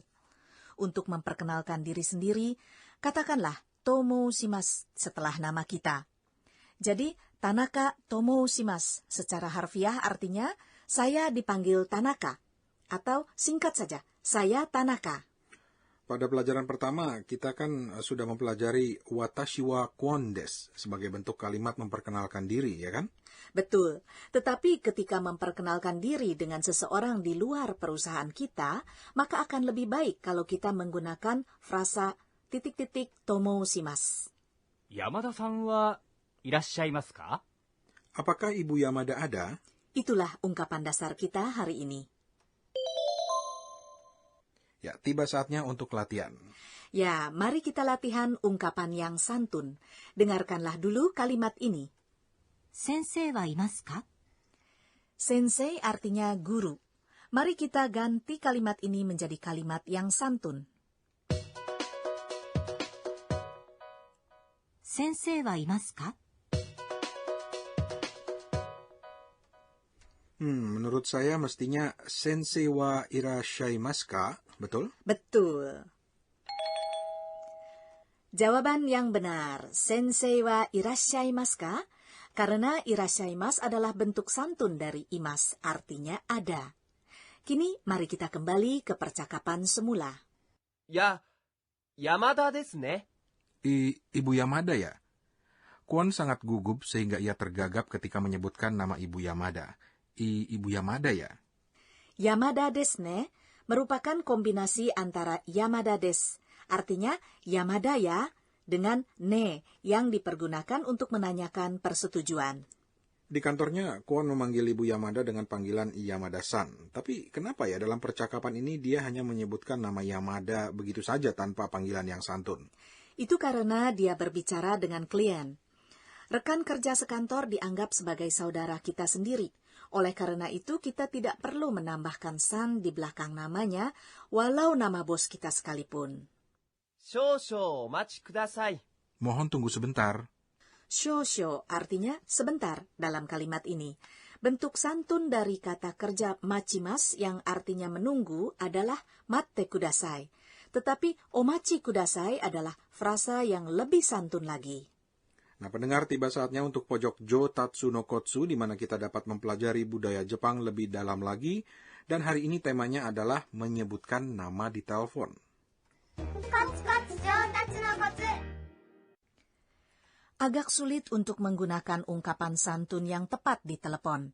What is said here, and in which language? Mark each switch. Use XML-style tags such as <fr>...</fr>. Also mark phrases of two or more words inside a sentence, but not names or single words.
<id>Untuk memperkenalkan diri sendiri, katakanlah</id> <ja>と申します</ja> <id>setelah nama kita. Jadi,</id> <ja>田中と申します</ja> <id>secara harfiah artinya saya dipanggil Tanaka. Atau singkat saja, saya Tanaka. Pada pelajaran pertama, kita kan sudah mempelajari</id> <ja>私はクォンです</ja> <id>sebagai bentuk kalimat memperkenalkan diri, ya kan? Betul, tetapi ketika memperkenalkan diri dengan seseorang di luar perusahaan kita, maka akan lebih baik kalau kita menggunakan frasa titik-titik</id> <ja>と申します. 山田さんはいらっしゃいますか?</ja> <id>Apakah Ibu Yamada ada? Itulah ungkapan dasar kita hari ini. Ya, tiba saatnya untuk latihan. Ya, mari kita latihan ungkapan yang santun. Dengarkanlah dulu kalimat ini.</id> <ja>先生はいますか?</ja> <id>Sensei artinya guru. Mari kita ganti kalimat ini menjadi kalimat yang santun.</id> <ja>先生はいますか?</ja> <id>Menurut saya mestinya</id> <ja>先生はいらっしゃいますか,</ja> <id>betul? Betul. Jawaban yang benar,</id> <ja>先生はいらっしゃいますか?</ja> <id>Karena irashaimasu adalah bentuk santun dari imas, artinya ada. Kini mari kita kembali ke percakapan semula. Ya,</id> <ja>山田ですね.</ja> <id>Ibu Yamada ya? Kwon sangat gugup sehingga ia tergagap ketika menyebutkan nama Ibu Yamada. Ibu Yamada ya?</id> <ja>山田ですね</ja> <id>merupakan kombinasi antara</id> <ja>山田です,</ja> <id>artinya Yamada ya, dengan ne yang dipergunakan untuk menanyakan persetujuan. Di kantornya, Kwon memanggil Ibu Yamada dengan panggilan Yamada-san. Tapi kenapa ya dalam percakapan ini dia hanya menyebutkan nama Yamada begitu saja tanpa panggilan yang santun? Itu karena dia berbicara dengan klien. Rekan kerja sekantor dianggap sebagai saudara kita sendiri. Oleh karena itu, kita tidak perlu menambahkan san di belakang namanya, walau nama bos kita sekalipun.</id> <ja>少々お待ちください.</ja> <id>Mohon tunggu sebentar. Shosho artinya sebentar dalam kalimat ini. Bentuk santun dari kata kerja machimas yang artinya menunggu adalah</id> <ja>待ってください.</ja> <id>Tetapi</id> <ja>お待ちください</ja> <id>adalah frasa yang lebih santun lagi. Nah, pendengar, tiba saatnya untuk pojok Jo Tatsu no Kotsu, di mana kita dapat mempelajari budaya Jepang lebih dalam lagi. Dan hari ini temanya adalah menyebutkan nama di telepon. Agak sulit untuk menggunakan ungkapan santun yang tepat di telepon.</id>